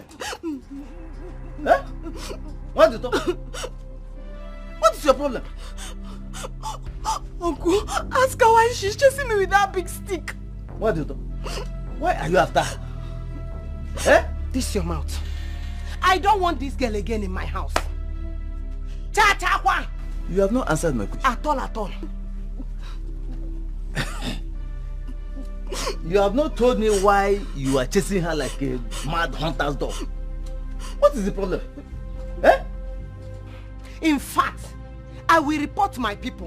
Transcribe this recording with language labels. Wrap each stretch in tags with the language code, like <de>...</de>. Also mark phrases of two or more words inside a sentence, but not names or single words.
<en>Huh? What do you talk? What is your problem? Uncle, ask her why she's chasing me with that big stick. What do you talk? Why are you after her? Eh? This your mouth. I don't want this girl again in my house. Cha-cha-kwa! You have not answered my question. At all, at all. You have not told me why you are chasing her like a mad hunter's dog. What is the problem? Eh? In fact, I will report my people.</en>